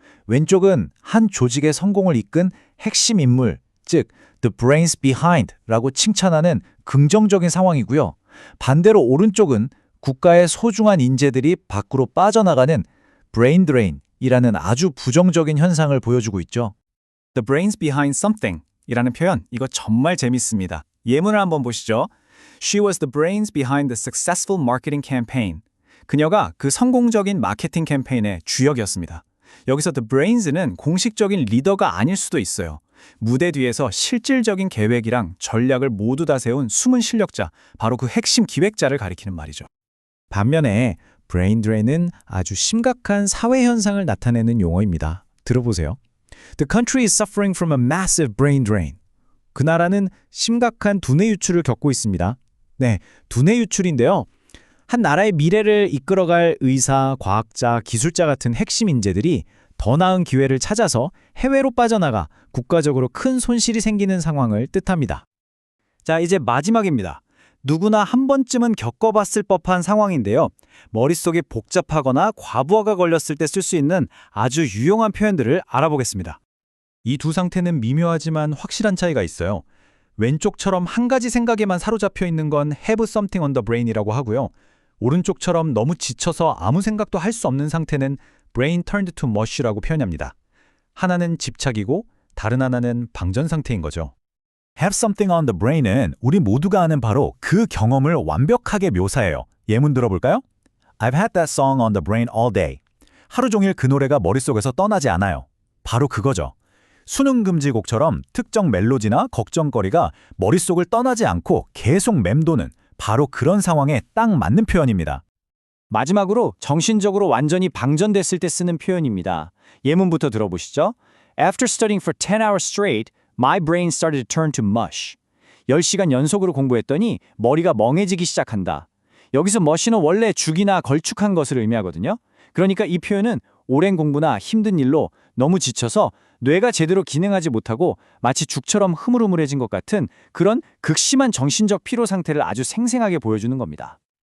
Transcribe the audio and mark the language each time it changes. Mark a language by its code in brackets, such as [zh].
[ko] 왼쪽은 한 조직의 성공을 이끈 핵심 인물, 즉 [en] the brains behind [ko] 라고 칭찬하는 긍정적인 상황이고요. 반대로 오른쪽은 국가의 소중한 인재들이 밖으로 빠져나가는 brain drain이라는 아주 부정적인 현상을 보여주고 있죠. [en] The brains behind something [ko] 이라는 표현, 이거 정말 재밌습니다. 예문을 한번 보시죠. [en] She was the brains behind the successful marketing campaign. [ko] 그녀가 그 성공적인 마케팅 캠페인의 주역이었습니다. 여기서 the brains는 공식적인 리더가 아닐 수도 있어요. 무대 뒤에서 실질적인 계획이랑 전략을 모두 다 세운 숨은 실력자, 바로 그 핵심 기획자를 가리키는 말이죠. 반면에 brain drain은 아주 심각한 사회 현상을 나타내는 용어입니다. 들어보세요. [en] The country is suffering from a massive brain drain. [ko] 그 나라는 심각한 두뇌 유출을 겪고 있습니다. 네, 두뇌 유출인데요. 한 나라의 미래를 이끌어갈 의사, 과학자, 기술자 같은 핵심 인재들이 더 나은 기회를 찾아서 해외로 빠져나가 국가적으로 큰 손실이 생기는 상황을 뜻합니다. 자, 이제 마지막입니다. 누구나 한 번쯤은 겪어봤을 법한 상황인데요. 머릿속이 복잡하거나 과부하가 걸렸을 때 쓸 수 있는 아주 유용한 표현들을 알아보겠습니다. 이 두 상태는 미묘하지만 확실한 차이가 있어요. 왼쪽처럼 한 가지 생각에만 사로잡혀 있는 건 [en] have something on the brain [ko] 이라고 하고요. 오른쪽처럼 너무 지쳐서 아무 생각도 할 수 없는 상태는 [en] brain turned to mush [ko] 라고 표현합니다. 하나는 집착이고 다른 하나는 방전 상태인 거죠. [en] Have something on the brain [ko] 은 우리 모두가 아는 바로 그 경험을 완벽하게 묘사해요. 예문 들어볼까요? [en] I've had that song on the brain all day. [ko] 하루 종일 그 노래가 머릿속에서 떠나지 않아요. 바로 그거죠. 수능금지곡처럼 특정 멜로디나 걱정거리가 머릿속을 떠나지 않고 계속 맴도는 바로 그런 상황에 딱 맞는 표현입니다. 마지막으로 정신적으로 완전히 방전됐을 때 쓰는 표현입니다. 예문부터 들어보시죠. [en] After studying for 10 hours straight, my brain started to turn to mush. [ko] 10시간 연속으로 공부했더니 머리가 멍해지기 시작한다. 여기서 mush는 원래 죽이나 걸쭉한 것을 의미하거든요. 그러니까 이 표현은 오랜 공부나 힘든 일로 너무 지쳐서 뇌가 제대로 기능하지 못하고 마치 죽처럼 흐물흐물해진 것 같은 그런 극심한 정신적 피로 상태를 아주 생생하게 보여주는 겁니다.